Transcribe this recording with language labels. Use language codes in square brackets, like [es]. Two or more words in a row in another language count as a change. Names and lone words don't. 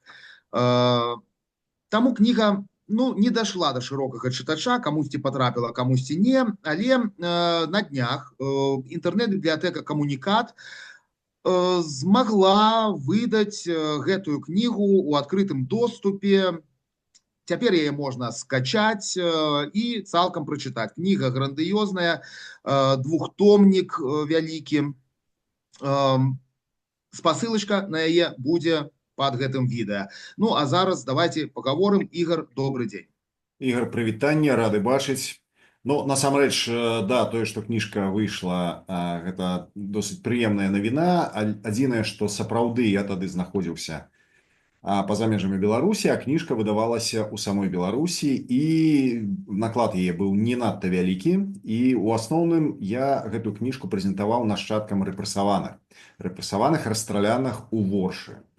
[be] Таму кніга не дошла до широкого читача, камусьці потрапила, камусьці не, але на днях інтэрнэт-бібліятэка «Камунікат» змагла выдаць гэтую кнігу у адкрытым доступе. Цяпер яе можна скачаць і цалкам прачытаць. Кніга грандыёзная, двухтомнік вялікі. Спасылачка на яе будзе под гэтым відэа. [ru] Ну, а зараз давайте поговорим. Ігор, добрый день. [be] Ігор, прывітанне, рады бачыць. Ну, насамрэч, да, тое, што кніжка выйшла, гэта досыць прыемная навіна. Адзінае, што сапраўды я тады знаходзіўся па-за межамі Беларусі, а кніжка выдавалася ў самой Беларусі, і наклад яе быў не надта вялікі, і ў асноўным я гэту кніжку прэзентаваў нашчадкам рэпрэсаваных, расстраляных у Воршы.